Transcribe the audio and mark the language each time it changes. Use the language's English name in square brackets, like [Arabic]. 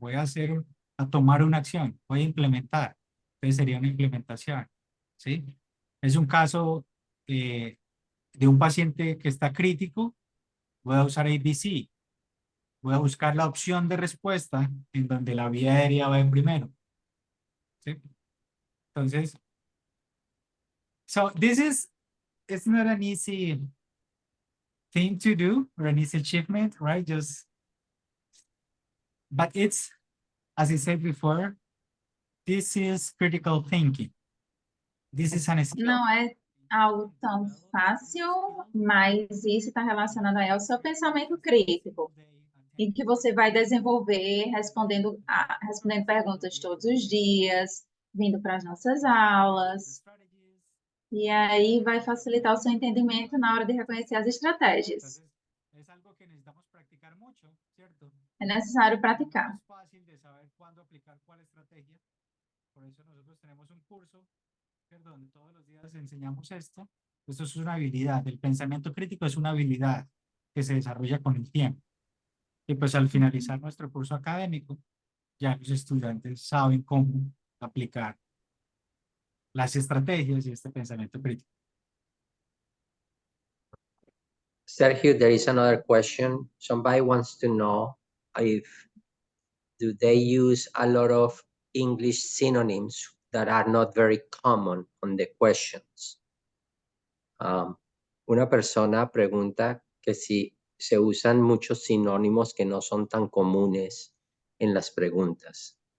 [Spanish] Voy a tomar una acción, voy a implementar. Entonces sería una implementación, ¿sí? Es un caso de un paciente que está crítico, voy a usar ABC. Voy a buscar la opción de respuesta en donde la vía aérea va en primero, ¿sí? [English] Entonces, so it's not an easy thing to do or an easy achievement, right? But it's, as I said before, this is critical thinking. This is an skill. [Portuguese] Não é algo tão fácil, mas isso está relacionado aí ao seu pensamento crítico, em que você vai desenvolver respondendo perguntas todos os dias, vindo para as nossas aulas, e aí vai facilitar o seu entendimento na hora de reconhecer as estratégias. [Spanish] Es algo que necesitamos practicar mucho, ¿cierto? [Portuguese] É necessário praticar. [Spanish] No es fácil de saber cuándo aplicar cuál estrategia. Por eso nosotros tenemos un curso, ¿cierto? Donde todos los días enseñamos esto. Esto es una habilidad. El pensamiento crítico es una habilidad que se desarrolla con el tiempo. Y pues al finalizar nuestro curso académico, ya los estudiantes saben cómo aplicar las estrategias y este pensamiento crítico. [English] Sergio, there is another question. Somebody wants to know do they use a lot of English synonyms that are not very common on the questions? [Spanish] Una persona pregunta que si se usan muchos sinónimos que no son tan comunes en las preguntas.